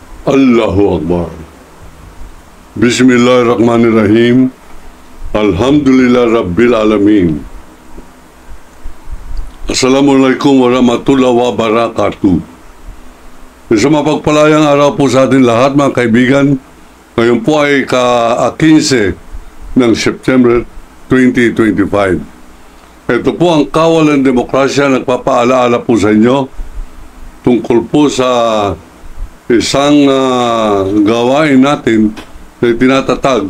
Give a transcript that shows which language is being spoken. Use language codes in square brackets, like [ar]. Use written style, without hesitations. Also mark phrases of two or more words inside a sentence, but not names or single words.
[ar] الله أكبر. بسم الله الرحمن الرحيم. الحمد لله رب العالمين. السلام عليكم ورحمة الله وبركاته. [tl] Isang mapagpalayang araw po sa atin lahat mga kaibigan. Ngayon po ay ka-15 ng September 2025. Ito po ang Kawal ng Demokrasya, nagpapaalaala po sa inyo tungkol po sa isang gawain natin na tinatatag.